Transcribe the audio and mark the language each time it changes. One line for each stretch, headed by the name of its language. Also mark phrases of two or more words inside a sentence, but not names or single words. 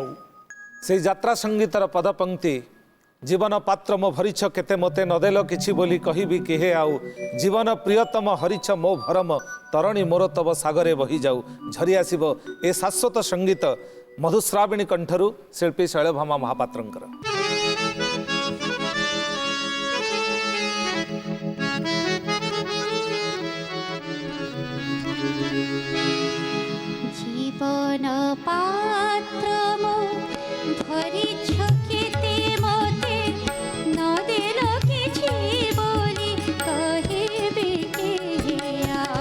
Odia: ସେଇ ଯାତ୍ରା ସଙ୍ଗୀତର ପଦପଙ୍କ୍ତି, ଜୀବନ ପାତ୍ର ମୋ ଭରିଛ କେତେ ମୋତେ, ନଦେଲ କିଛି ବୋଲି କହିବି କିହେ ଆଉ। ଜୀବନ ପ୍ରିୟତମ ହରିଛ ମୋ ଭରମ, ତରଣୀ ମୋର ତବ ସାଗରେ ବହି ଯାଉ ଝରି ଆସିବ ଏ ଶାଶ୍ୱତ ସଙ୍ଗୀତ ମଧୁଶ୍ରାବିଣୀ କଣ୍ଠରୁ ଶିଳ୍ପୀ ଶୈଳଭାମା ମହାପାତ୍ରଙ୍କର। ଜୀବନ ପାତ୍ର ମୋ ଭରିଛ କେତେ ମତେ ନଦେଲ କିଛୁ ବଲି କହିବେ କେ ଆର।